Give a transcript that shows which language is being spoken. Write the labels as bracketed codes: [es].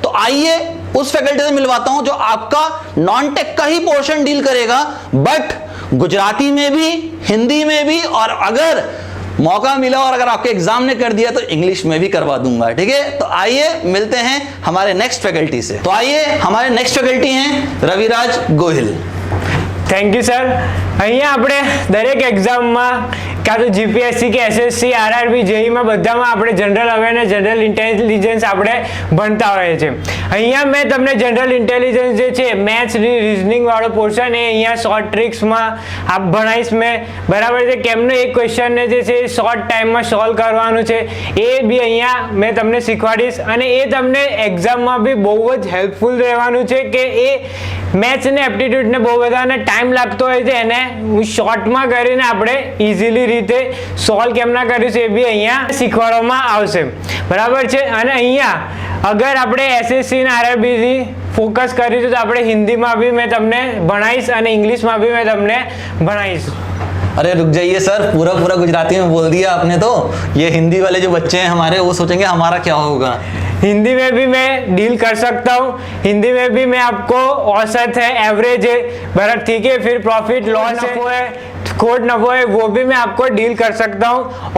[hi] तो आइए उस फैकल्टी से मिलवाता हूं जो आपका नॉन टेक का ही पोर्शन डील करेगा, बट गुजराती में भी, हिंदी में भी, और अगर मौका मिला और अगर आपके एग्जाम ने कर दिया तो इंग्लिश में भी करवा दूंगा, ठीक है। तो आइए मिलते हैं हमारे नेक्स्ट फैकल्टी से। तो आइए, हमारे नेक्स्ट फैकल्टी हैं Raviraj Gohil. Thank you sir. [gu] અહીંયા આપણે દરેક એક્ઝામમાં કાં તો GPSC કે SSC, RRB, JEE માં બધામાં આપણે જનરલ અવેરનેસ, જનરલ ઇન્ટેલિજન્સ આપણે ભણતા હોઈએ છીએ। અહીંયા મેં તમને જનરલ ઇન્ટેલિજન્સ જે છે, મેથ્સ, રીઝનિંગ વાળો પોર્શન એ અહીંયા શોર્ટ ટ્રિક્સમાં આપ ભણાવીશ મેં, બરાબર છે। કેમનો એક ક્વેશ્ચનને જે છે શોર્ટ ટાઈમમાં સોલ્વ કરવાનું છે એ બી અહીંયા મેં તમને શીખવાડીશ, અને એ તમને એક્ઝામમાં બી બહુ જ હેલ્પફુલ રહેવાનું છે કે એ મેથ્સ ને એપ્ટિટ્યુડ ને બહુ બધાને ટાઈમ લાગતો હોય છે, એને હું શોર્ટમાં કરીને આપણે ઇઝીલી રીતે સોલ્વ કેમના કરીશું એ બી અહીંયા શીખવાડવામાં આવશે, બરાબર છે। અને અહીંયા અગર આપણે SSC અને RRB ફોકસ કરીશું તો આપણે હિન્દીમાં બી મેં તમને ભણાવીશ અને ઇંગ્લિશમાં બી મેં તમને ભણાવીશ। [hi] अरे रुक जाइए सर, पूरा पूरा गुजराती में बोल दिया आपने। तो ये हिंदी वाले जो बच्चे हैं हमारे, वो सोचेंगे हमारा क्या होगा। हिंदी में भी मैं डील कर सकता हूँ, हिंदी में भी मैं आपको औसत है, एवरेज है, बराबर, ठीक है, फिर प्रॉफिट लॉस है, खोट नफो है, वो भी मैं आपको डील कर सकता हूँ।